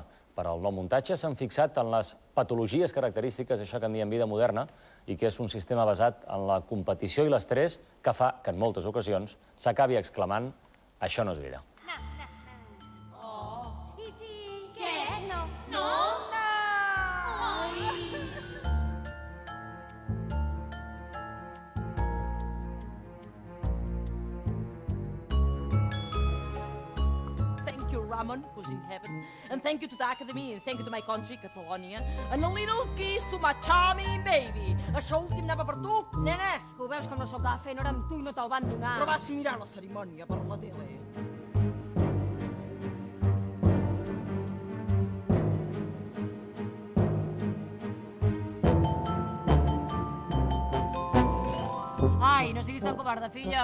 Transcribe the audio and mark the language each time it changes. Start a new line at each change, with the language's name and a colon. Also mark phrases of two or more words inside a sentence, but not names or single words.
Catalan: Per al nou muntatge s'han fixat en les patologies característiques d'això que en diem vida moderna i que és un sistema basat en la competició i l'estrès que fa que en moltes ocasions s'acabi exclamant «això no és vida». I si... Què? No. No? Ai.
English: Thank you, Ramon, who's in heaven. And thank you to the Academy, and thank you to my country, Catalonia. And a little kiss to my charming baby.
Catalan: Això últim anava per tu, nena. Ho veus com no s'ho estava fent? Ara amb tu i no te'l van donar. Però vas mirar la cerimònia per la tele. Ai, no siguis tan covarda, filla.